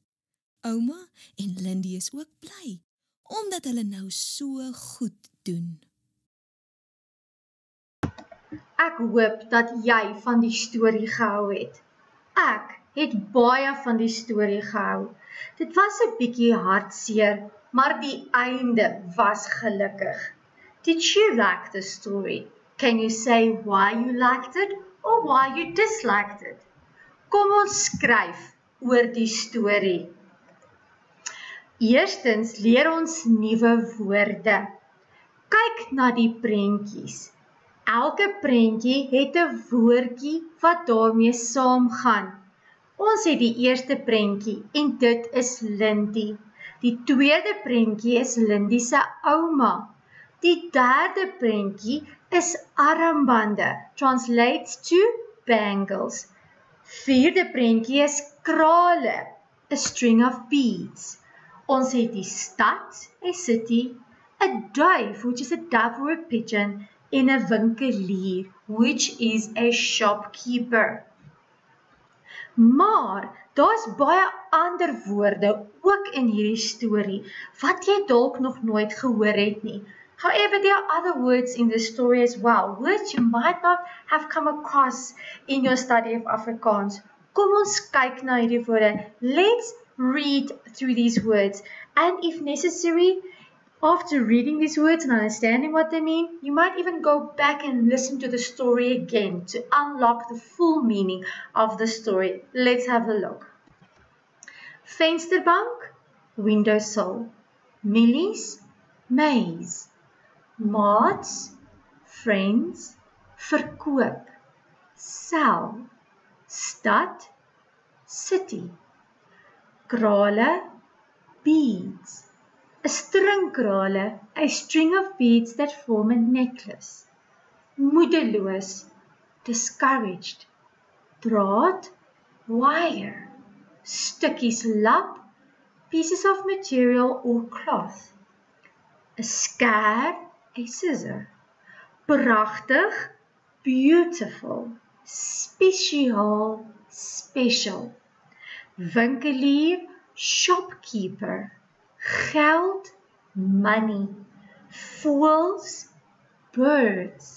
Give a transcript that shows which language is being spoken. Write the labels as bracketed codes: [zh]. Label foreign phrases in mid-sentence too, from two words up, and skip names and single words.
[af] Ouma en Lindy is ook bly, omdat hulle nou so goed doen. Ek hoop dat jy van die storie gehou het. Ek het baie van die storie gehou. Dit was 'n bietjie hartseer, maar die einde was gelukkig. [en] Did you like the story? Can you say why you liked it or why you disliked it? [af] Kom ons skryf oor die storie. Eerstens leer ons nuwe woorde. Kyk na die prentjies. Elke prentjie het 'n woordjie wat daarmee saamgaan. Ons het die eerste prentjie en dit is Lindy. Die tweede prentjie is Lindy se ouma. Die derde prentjie is armbande, [en] translates to bangles. [af] Vierde prentjie is krale, [en] a string of beads. [af] Ons het die stad, [en] a city, [af] 'n duif, [en] which is a dove or a pigeon, [af] en 'n winkelier, [en] which is a shopkeeper. [af] Maar daar's baie ander woorde ook in hierdie storie wat jy dalk nog nooit gehoor het nie. [en] However, there are other words in the story as well, words you might not have come across in your study of Afrikaans. [af] Kom ons kyk na hierdie woorde. [en] Let's read through these words, and if necessary, after reading these words and understanding what they mean, you might even go back and listen to the story again to unlock the full meaning of the story. Let's have a look. [af] Vensterbank, windowsill. Millies, maze. Maats, friends, verkoop. [en] Sell, stad, city. [af] Krale, [en] beads. A string krale, a string of beads that form a necklace. [af] Moedeloos, discouraged. Draad, wire. Stukkies lap, [en] pieces of material or cloth. A scare, a scissor. [af] Pragtig, beautiful. Spesiaal, special. Winkelier, shopkeeper. Geld, money. Voëls, birds.